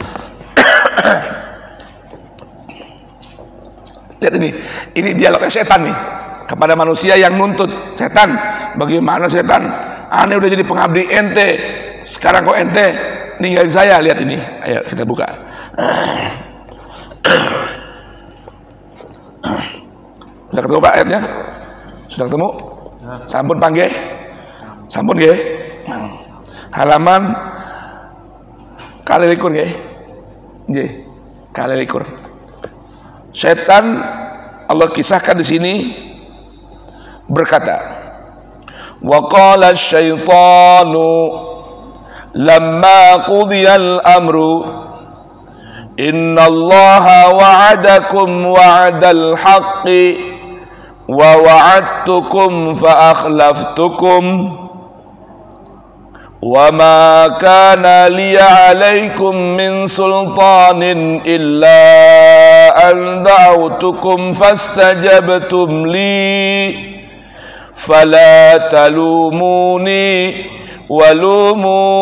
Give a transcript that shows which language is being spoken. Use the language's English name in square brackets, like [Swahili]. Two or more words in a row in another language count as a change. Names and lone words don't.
[Indonesian] Lihat ini dialognya setan nih kepada manusia yang nuntut. Setan, bagaimana setan? Aneh udah jadi pengabdi ente, sekarang kok ente ninggalin saya. Lihat ini. Ayo kita buka. Sudah ketemu Pak ayatnya? Sudah ketemu? [Javanese] Sampun panggih. Sampun nggih. Halaman kalilikur nggih. Nggih. Kalilikur. [Indonesian] Setan Allah kisahkan di sini berkata, [Arabic] وقال الشيطان لما قضي الأمر إن الله وعدكم وعد الحق ووعدتكم فأخلفتكم وما كان لي عليكم من سلطان إلا أن دعوتكم فاستجبتم لي فلا تلوموني ولوموا